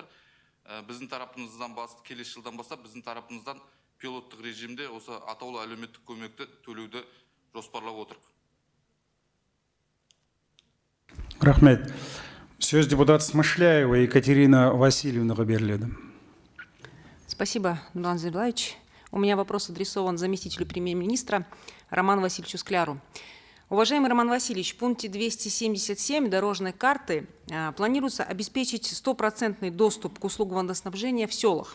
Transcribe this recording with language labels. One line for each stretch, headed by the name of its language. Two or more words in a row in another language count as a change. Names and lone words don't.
Kazakh: Біздің тарапымыздан келесі жылдан бастап біздің тарапымыздан пилоттық режимде осы атаулы әлеуметтік көмекті төлеуді жоспарлап отырмыз. Рахмет. Сөз депутат Смышляева Екатерина Васильевнаға беріледі.
Russian: Спасибо, Нурлан Зайроллаевич. У меня вопрос адресован заместителю премьер-министра Роману Васильевичу Скляру. Уважаемый Роман Васильевич, в пункте 277 дорожной карты планируется обеспечить стопроцентный доступ к услугам водоснабжения в селах.